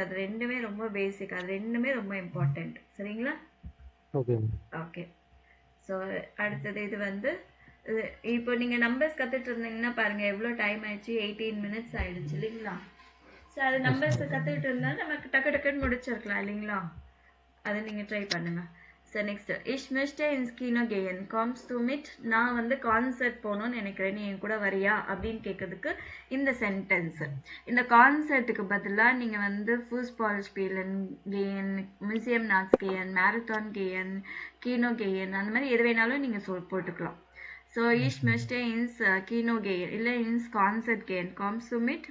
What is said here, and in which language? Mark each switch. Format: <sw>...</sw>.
<ta>அது ரெண்டுமே ரொம்ப பேசிக். அது ரெண்டுமே ரொம்ப இம்பார்ட்டண்ட். சரிங்களா? ஓகே. ஸோ அடுத்தது இது வந்து இப்போ நீங்கள் நம்பர்ஸ் கற்றுட்டு இருந்தீங்கன்னா பாருங்கள் எவ்வளோ டைம் ஆயிடுச்சு. 18 minutes ஆயிடுச்சு இல்லைங்களா? ஸோ அது நம்பர்ஸ் கற்றுக்கிட்டு இருந்தால் நமக்கு டக்குன்னு முடிச்சிருக்கலாம் இல்லைங்களா? அதை நீங்கள் ட்ரை பண்ணுங்கள். So next,</ta> <de>ich möchte ins Kino gehen, kommst du mit?</de> <ta>நான் வந்து கான்சர்ட் போகணும்னு நினைக்கிறேன், நீ என் கூட வரியா அப்படின்னு கேட்கறதுக்கு இந்த சென்டென்ஸ். இந்த கான்சர்ட்டுக்கு பதிலாக நீங்கள் வந்து</ta> <de>Fußball spielen gehen, Museum Nachts gehen, Marathon gehen, Kino gehen,</de> <ta>அந்த மாதிரி எது வேணாலும் நீங்கள் போட்டுக்கலாம்.</ta> <de>ஸோ ich möchte ins Kino gehen</de> <ta>இல்லை</ta> <de>ins Concert gehen, kommst du mit?</de>